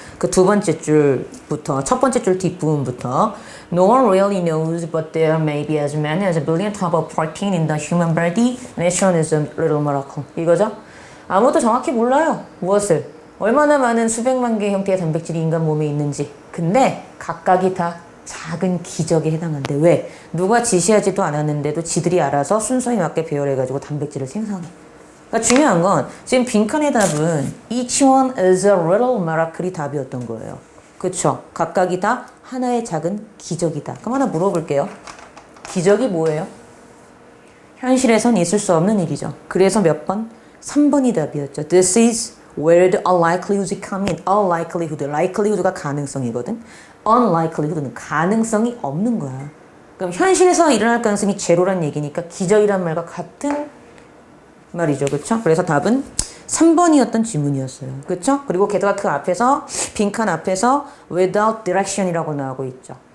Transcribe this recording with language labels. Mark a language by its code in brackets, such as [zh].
[ko] 그 두 번째 줄부터, 첫 번째 줄 뒷부분부터 [en] No one really knows, but there may be as many as a billion types of protein in the human body. Nature is a little miracle. [ko] 이거죠? 아무도 정확히 몰라요. 무엇을? 얼마나 많은 수백만 개의 형태의 단백질이 인간 몸에 있는지. 근데 각각이 다 작은 기적에 해당한대. 왜? 누가 지시하지도 않았는데도 지들이 알아서 순서에 맞게 배열해가지고 단백질을 생성해. 그러니까 중요한 건 지금 빈칸의 답은 [en] each one is a little miracle [ko] 이 답이었던 거예요. 그쵸? 각각이 다 하나의 작은 기적이다. 그럼 하나 물어볼게요. 기적이 뭐예요? 현실에선 있을 수 없는 일이죠. 그래서 몇 번? 3번이 답이었죠. [en] This is where the unlikelihoods come in. unlikelihood. [ko] likelihood가 가능성이거든. unlikelihood는 가능성이 없는 거야. 그럼 현실에서 일어날 가능성이 제로란 얘기니까 기적이란 말과 같은 말이죠. 그쵸? 그래서 답은 3번이었던 지문이었어요. 그쵸? 그리고 게다가 그 앞에서, 빈칸 앞에서 [en] without direction [ko] 이라고 나오고 있죠.